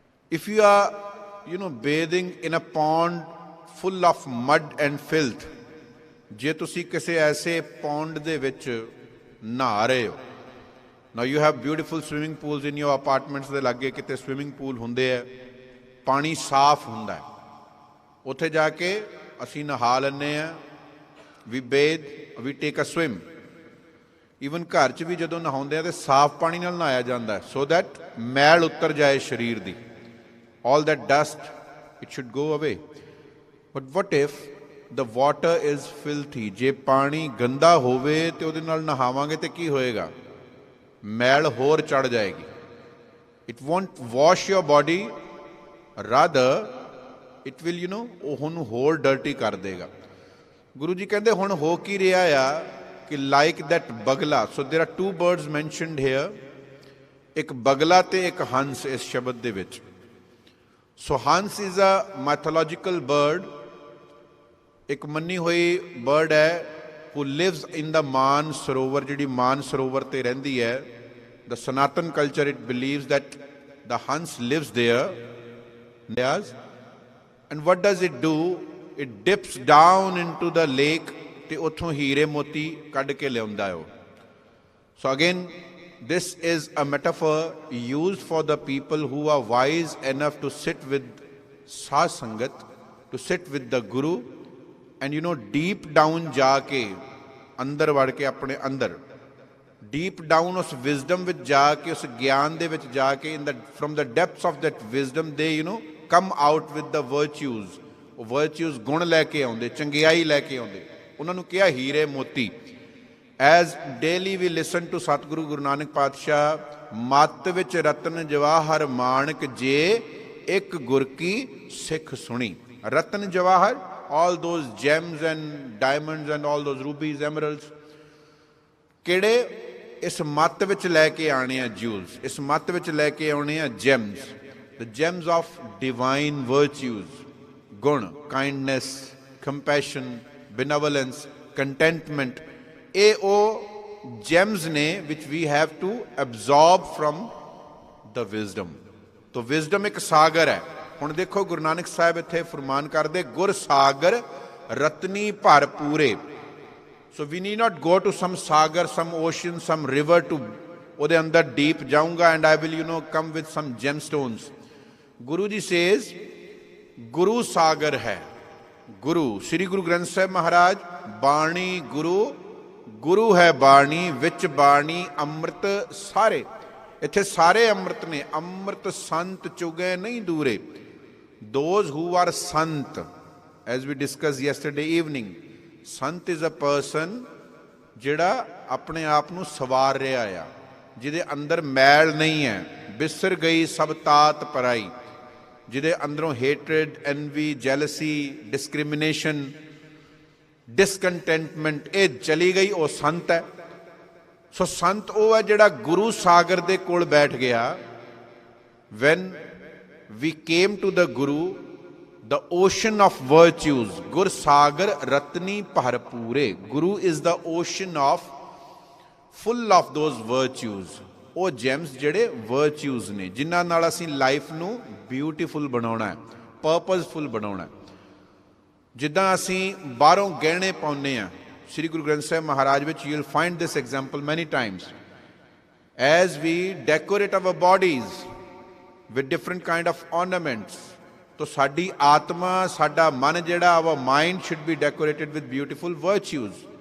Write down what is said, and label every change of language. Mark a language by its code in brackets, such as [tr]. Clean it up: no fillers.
[en] If you are, bathing in a pond full of mud and filth, [pa] ਜੇ ਤੁਸੀਂ ਕਿਸੇ ਐਸੇ ਪੌਂਡ ਦੇ ਵਿੱਚ ਨਹਾ ਰਹੇ ਹੋ, [en] now you have beautiful swimming pools in your apartments [pa] ਦੇ ਲਾਗੇ ਕਿਤੇ [en] swimming pool [pa] ਹੁੰਦੇ ਆ, ਪਾਣੀ ਸਾਫ਼ ਹੁੰਦਾ ਹੈ, ਉੱਥੇ ਜਾ ਕੇ ਅਸੀਂ ਨਹਾ ਲੈਂਦੇ ਹਾਂ, [en] we bathe, we take a swim. [pa] Even ਘਰ 'ਚ ਵੀ ਜਦੋਂ ਨਹਾਉਂਦੇ ਆ ਤਾਂ ਸਾਫ਼ ਪਾਣੀ ਨਾਲ ਨਹਾਇਆ ਜਾਂਦਾ ਹੈ, ਸੋ ਦੈਟ ਮੈਲ ਉਤਰ ਜਾਏ ਸਰੀਰ ਦੀ, [en] all that dust, it should go away. But what if the water is filthy? [pa] ਜੇ ਪਾਣੀ ਗੰਦਾ ਹੋਵੇ ਤੇ ਉਹਦੇ ਨਾਲ ਨਹਾਵਾਂਗੇ ਤੇ ਕੀ ਹੋਏਗਾ? ਮੈਲ ਹੋਰ ਚੜ ਜਾਏਗੀ. [en] It won't wash your body, rather it will, [pa] ਉਹਨੂੰ ਹੋਰ ਡਰਟੀ ਕਰ ਦੇਗਾ. ਗੁਰੂ ਜੀ ਕਹਿੰਦੇ ਹੁਣ ਹੋ ਕੀ ਰਿਹਾ ਆ ਕਿ [en] like that [pa] ਬਗਲਾ. [en] So there are two birds mentioned here, [pa] ਇੱਕ ਬਗਲਾ ਤੇ ਇੱਕ ਹੰਸ ਇਸ ਸ਼ਬਦ ਦੇ ਵਿੱਚ. [en] So hans is a mythological bird, [pa] ਇੱਕ ਮੰਨੀ ਹੋਈ ਬਰਡ ਹੈ, [en] who lives in the [pa] ਮਾਨ ਸਰੋਵਰ, ਜਿਹੜੀ ਮਾਨ ਸਰੋਵਰ ਤੇ ਰਹਿੰਦੀ ਹੈ. [en] The Sanatan culture, it believes that the hans lives there. And what does it do? It dips down into the lake [pa] ਤੇ ਉੱਥੋਂ ਹੀਰੇ ਮੋਤੀ ਕੱਢ ਕੇ ਲਿਆਉਂਦਾ ਹੈ ਉਹ. [en] So again, this is a metaphor used for the people who are wise enough to sit with Sat Sangat, to sit with the Guru, and deep down [pa] ਜਾ ਕੇ ਅੰਦਰ ਵੜ ਕੇ ਆਪਣੇ ਅੰਦਰ [en] deep down ਉਸ wisdom [pa] ਵਿੱਚ ਜਾ ਕੇ, ਉਸ ਗਿਆਨ ਦੇ ਵਿੱਚ ਜਾ ਕੇ, [en] from the depths of that wisdom they come out with the virtues. [pa] ਉਹ virtues ਗੁਣ ਲੈ ਕੇ ਆਉਂਦੇ, ਚੰਗਿਆਈ ਲੈ ਕੇ ਆਉਂਦੇ, ਉਹਨਾਂ ਨੂੰ ਕਿਹਾ ਹੀਰੇ ਮੋਤੀ. [en] As daily we listen to Satguru Guru Nanak Paatshah, [pa] ਮੱਤ ਵਿੱਚ ਰਤਨ ਜਵਾਹਰ ਮਾਣਕ ਜੇ ਇੱਕ ਗੁਰ ਕੀ ਸਿੱਖ ਸੁਣੀ. ਰਤਨ Jawahar, [en] all those gems and diamonds and all those rubies, emeralds, [pa] ਕਿਹੜੇ ਇਸ ਮੱਤ ਵਿੱਚ ਲੈ ਕੇ ਆਉਣੇ ਆ [en] jewels, [pa] ਇਸ ਮੱਤ ਵਿੱਚ ਲੈ ਕੇ ਆਉਣੇ ਆ [en] gems, the gems of divine virtues, ਗੁਣ, kindness, compassion, benevolence, contentment. [pa] ਇਹ ਉਹ [en] gems ਨੇ which we have to absorb from the wisdom. [pa] ਤੋ wisdom ਇੱਕ ਸਾਗਰ ਹੈ. ਹੁਣ ਦੇਖੋ ਗੁਰੂ ਨਾਨਕ ਸਾਹਿਬ ਇੱਥੇ ਫਰਮਾਨ ਕਰਦੇ, ਗੁਰ ਸਾਗਰ ਰਤਨੀ ਭਰ ਪੂਰੇ. [en] So we need not go to some sagar, some ocean, some river to [pa] ਉਹਦੇ ਅੰਦਰ [en] deep [pa] ਜਾਊਂਗਾ [en] and I will come with some gemstones. Guru ji says [pa] ਗੁਰੂ ਸਾਗਰ ਹੈ. ਗੁਰੂ ਸ਼੍ਰੀ ਗੁਰੂ ਗ੍ਰੰਥ ਸਾਹਿਬ ਮਹਾਰਾਜ, ਬਾਣੀ ਗੁਰੂ, ਗੁਰੂ ਹੈ ਬਾਣੀ, ਵਿੱਚ ਬਾਣੀ ਅੰਮ੍ਰਿਤ ਸਾਰੇ. ਇੱਥੇ ਸਾਰੇ ਅੰਮ੍ਰਿਤ ਨੇ. ਅੰਮ੍ਰਿਤ ਸੰਤ ਚੁਗੇ ਨਹੀਂ ਦੂਰੇ. [en] Those who are sant, as we discussed yesterday evening, sant is a person [pa] ਜਿਹੜਾ ਆਪਣੇ ਆਪ ਨੂੰ ਸਵਾਰ ਰਿਹਾ ਆ, ਜਿਹਦੇ ਅੰਦਰ ਮੈਲ ਨਹੀਂ ਹੈ. ਬਿਸਰ ਗਈ ਸਭ ਤਾਤ ਪਰਾਈ, ਜਿਹਦੇ ਅੰਦਰੋਂ [en] hatred, envy, jealousy, discrimination, discontentment [pa] ਇਹ ਚਲੀ ਗਈ, ਉਹ ਸੰਤ ਹੈ. ਸੋ ਸੰਤ ਉਹ ਹੈ ਜਿਹੜਾ ਗੁਰੂ ਸਾਗਰ ਦੇ ਕੋਲ ਬੈਠ ਗਿਆ. [en] when we came to the Guru, the ocean of virtues, Gur Sagar Ratni Bharpure. Guru is the ocean of full of those virtues. [pa] ਉਹ gems ਜਿਹੜੇ virtues ਨੇ, ਜਿਨ੍ਹਾਂ ਨਾਲ ਅਸੀਂ ਲਾਈਫ ਨੂੰ ਬਿਊਟੀਫੁਲ ਬਣਾਉਣਾ ਹੈ, ਪਰਪਸਫੁਲ ਬਣਾਉਣਾ ਹੈ. ਜਿੱਦਾਂ ਅਸੀਂ ਬਾਹਰੋਂ ਗਹਿਣੇ ਪਾਉਂਦੇ ਹਾਂ, ਸ਼੍ਰੀ ਗੁਰੂ ਗ੍ਰੰਥ ਸਾਹਿਬ ਮਹਾਰਾਜ ਵਿੱਚ [en] you will find this example many times. As we decorate our bodies with different kind of ornaments, [pa] तो साडी आत्मा, साडा मन जिहड़ा, [en] our mind should be decorated with beautiful virtues.